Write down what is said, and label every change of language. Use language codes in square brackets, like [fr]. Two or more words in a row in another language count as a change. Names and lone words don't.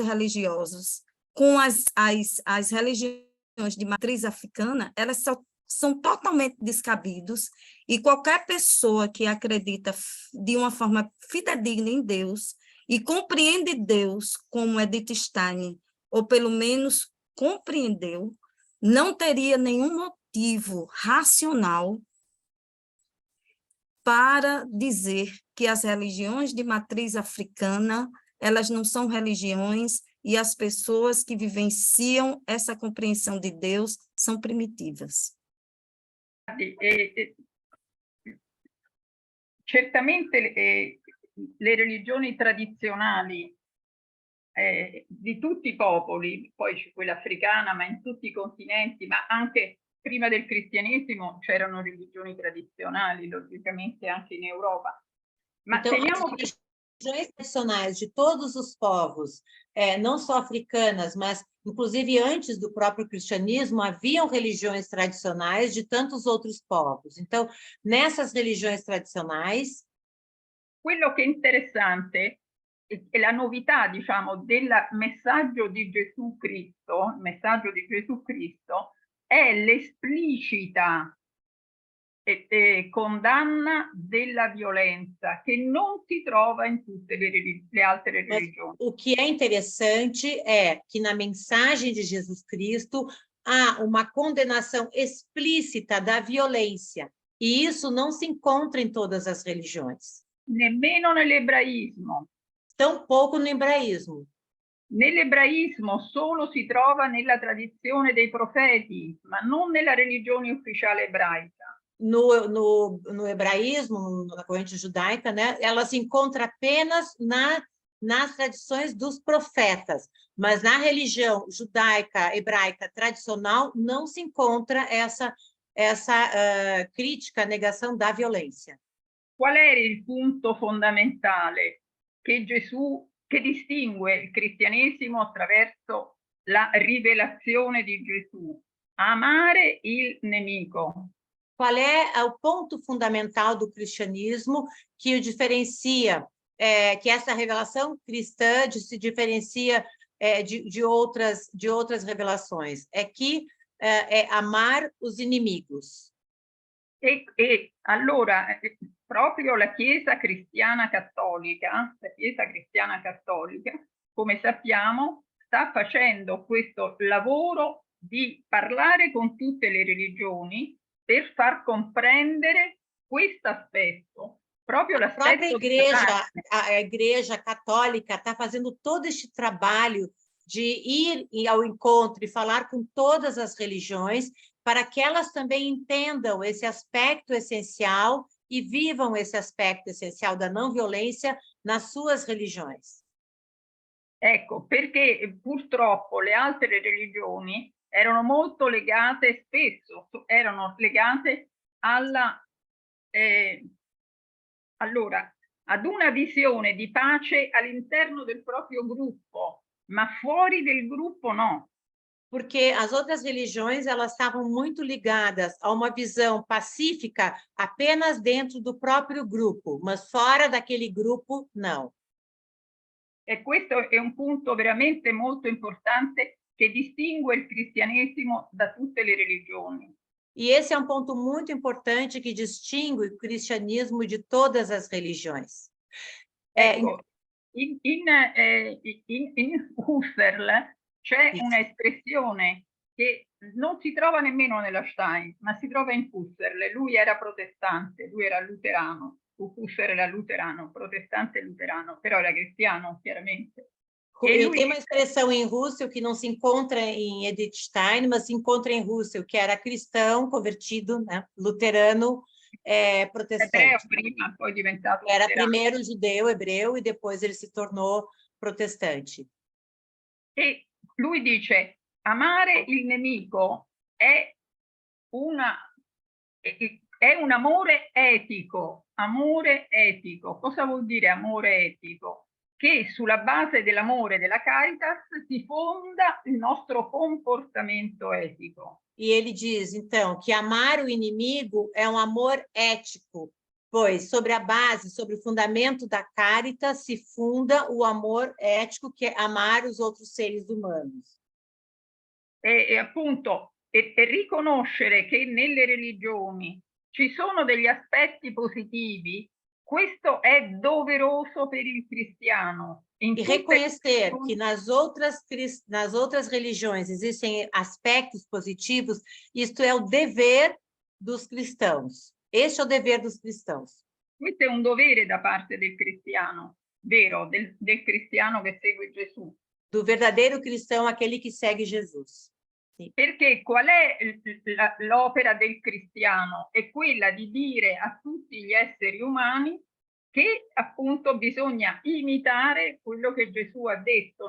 [pt] religiosos com as religiões de matriz africana, elas são totalmente descabidos, e qualquer pessoa que acredita de uma forma fidedigna em Deus e compreende Deus como Edith Stein, ou pelo menos compreendeu, não teria nenhum motivo racional para dizer que as religiões de matriz africana, elas não são religiões, e as pessoas que vivenciam essa compreensão de Deus são primitivas. [it] Certamente le religioni tradizionali di tutti i popoli, poi c'è quella africana, ma in tutti i continenti, ma anche prima del cristianesimo c'erano religioni tradizionali, logicamente anche in Europa. Ma [pt] então, [it] teniamo [pt] religiões tradicionais de todos os povos, não só africanas, mas inclusive antes do próprio cristianismo, haviam religiões tradicionais de tantos outros povos. Então, nessas religiões tradicionais... [it] Quello che è interessante è la novità, diciamo, del messaggio di Gesù Cristo, il messaggio di Gesù Cristo è l'esplicita condanna della violenza che non si trova in tutte le altre religioni. [pt] O que é interessante é que na mensagem de Jesus Cristo há uma condenação explícita da violência, e isso não se encontra em todas as religiões. [it] Nemmeno nell'ebraismo. [pt] Tampouco no hebraísmo. [it] Nell'ebraismo solo si trova nella tradizione dei profeti, ma non nella religione ufficiale ebraica. [pt] No hebraísmo, na corrente judaica, né, ela se encontra apenas nas tradições dos profetas, mas na religião judaica, hebraica, tradicional, não se encontra essa crítica à negação da violência. [it] Qual era il punto fondamentale che distingue il cristianesimo attraverso la rivelazione di Gesù? Amare il nemico. [pt] Qual é o ponto fundamental do cristianismo que o diferencia, que essa revelação cristã se diferencia de outras revelações? É que é amar os inimigos. [it] E allora proprio la Chiesa cristiana cattolica, come sappiamo, sta facendo questo lavoro di parlare con tutte le religioni per far comprendere questo aspetto. Proprio l'aspetto. [pt] A Igreja Católica está fazendo todo este trabalho de ir ao encontro e falar com todas as religiões para que elas também entendam esse aspecto essencial e vivam esse aspecto essencial da não violência nas suas religiões. [it] Ecco, perché purtroppo le altre religioni erano molto legate, spesso erano legate ad una visione di pace all'interno del proprio gruppo, ma fuori del gruppo no. [pt] Porque as outras religiões elas estavam muito ligadas a uma visão pacífica apenas dentro do próprio grupo, mas fora daquele grupo, não. [it] E questo è un punto veramente molto importante che distingue il cristianesimo da tutte le religioni. [pt] E esse é um ponto muito importante que distingue o cristianismo de todas as religiões. [it] Ecco, in Husserl c'è un'espressione che non si trova nemmeno nella Stein, ma si trova in Husserl. Lui era protestante, lui era luterano. Husserl era luterano, protestante luterano, però era cristiano, chiaramente. [pt] E tem uma expressão em Husserl que não se encontra em Edith Stein, mas se encontra em Husserl, que era cristão, convertido, né, luterano, protestante. [it] Ebreo prima, poi diventato era luterano. [pt] primeiro judeu, hebreu, e depois ele se tornou protestante. [it] E lui dice, amare il nemico è un amore etico. Amore etico. Cosa vuol dire amore etico? Che sulla base dell'amore della Caritas si fonda il nostro comportamento etico. [pt] E ele diz, então, que amar o inimigo é um amor ético, pois sobre a base, sobre o fundamento da Caritas se funda o amor ético, que é amar os outros seres humanos. [it] E appunto, riconoscere che nelle religioni ci sono degli aspetti positivi, questo è doveroso per il cristiano. [pt] E reconhecer que nas outras religiões existem aspectos positivos, isto é o dever dos cristãos. Este é o dever dos cristãos. [it] Questo è un dovere da parte del cristiano, vero, del cristiano che segue Gesù. [pt] Do verdadeiro cristão, aquele que segue Jesus. [it] Sì. Perché qual è l'opera del cristiano? È quella di dire a tutti gli esseri umani che appunto bisogna imitare quello che Gesù ha detto.